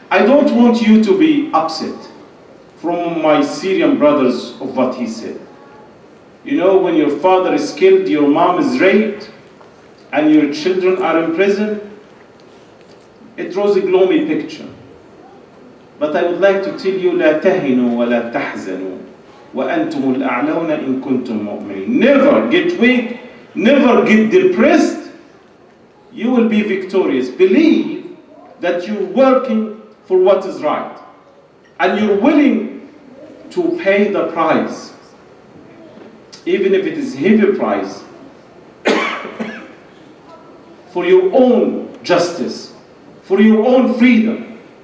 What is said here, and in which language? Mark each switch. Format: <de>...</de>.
<en>I don't want you to be upset from my Syrian brothers of what he said. You know, when your father is killed, your mom is raped, and your children are in prison, it draws a gloomy picture. But I would like to tell you,</en> <ar>لا تهنوا ولا تحزنوا وأنتم الأعلون إن كنتم مؤمنين.</ar> <en>Never get weak, never get depressed. You will be victorious. Believe that you're working for what is right, and you're willing to pay the price, even if it is a heavy price, for your own justice, for your own freedom.</en>